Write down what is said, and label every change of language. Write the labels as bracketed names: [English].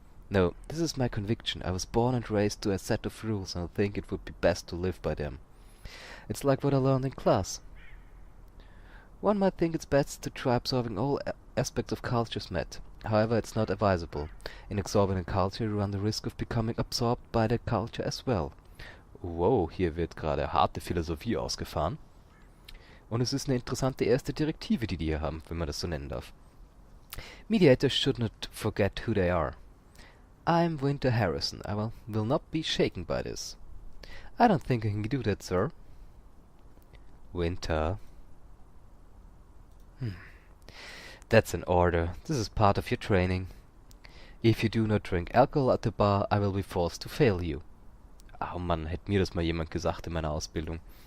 [English] No, this is my conviction. I was born and raised to a set of rules, and I think it would be best to live by them. It's like what I learned in class. One might think it's best to try absorbing all aspects of culture's met. However, it's not advisable. In absorbing a culture, you run the risk of becoming absorbed by the culture as well. [German] Wow, hier wird gerade harte Philosophie ausgefahren. Und es ist eine interessante erste Direktive, die hier haben, wenn man das so nennen darf. [English] Mediators should not forget who they are. I'm Winter Harrison. I will not be shaken by this. I don't think I can do that, sir. Winter. That's an order. This is part of your training. If you do not drink alcohol at the bar, I will be forced to fail you. [German] Oh Mann, hätte mir das mal jemand gesagt in meiner Ausbildung.